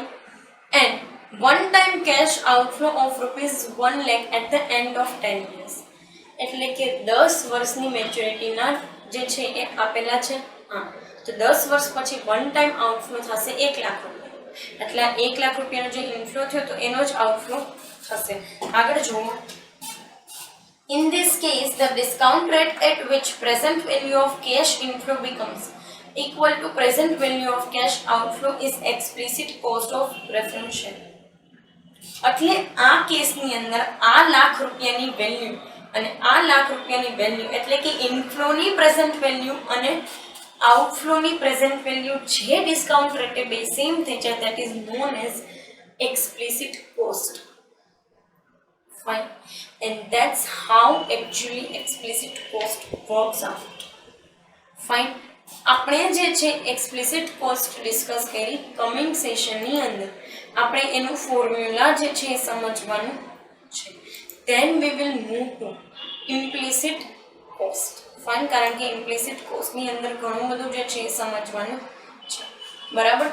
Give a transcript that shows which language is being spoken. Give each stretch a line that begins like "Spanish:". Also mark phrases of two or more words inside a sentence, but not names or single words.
English: And one time cash outflow of ₹1 lakh at the end of 10 years,
Gujarati: એટલે કે 10 વર્ષની મેચ્યોરિટીના જે છે એ આપેલા છે. હા, તો 10 વર્ષ પછી
English: one time outflow
Gujarati: થશે 1 લાખ રૂપિયા. એટલે આ 1 લાખ રૂપિયાનો જે ઇનફ્લો થયો તો એનો જ આઉટફ્લો થશે. આગળ જુઓ.
English: In this case, the discount rate at which present value of cash inflow becomes equal to present value of cash outflow is explicit cost of reference share.
Gujarati: એટલે આ કેસની અંદર આ લાખ રૂપિયાની વેલ્યુ અને આ લાખ રૂપિયાની વેલ્યુ એટલે કે ઇનફ્લોની
English: present value
Gujarati: અને આઉટફ્લોની
English: present value
Gujarati: જે ડિસ્કાઉન્ટ રેટે બે સેમ થઈ જાય
English: that is known as explicit cost. Fine. And that's how actually explicit cost works out. Fine.
Gujarati: આપણે જે છે
English: explicit cost discuss
Gujarati: કરી કમિંગ સેશનની અંદર આપણે એનું ફોર્મ્યુલા જે છે એ સમજવાનું છે.
English: Then we will move to implicit cost.
Gujarati: ફાઇન, કારણ કે ઇમ્પ્લિસિટ કોસ્ટની અંદર ઘણું બધું જે છે એ સમજવાનું છે, બરાબર.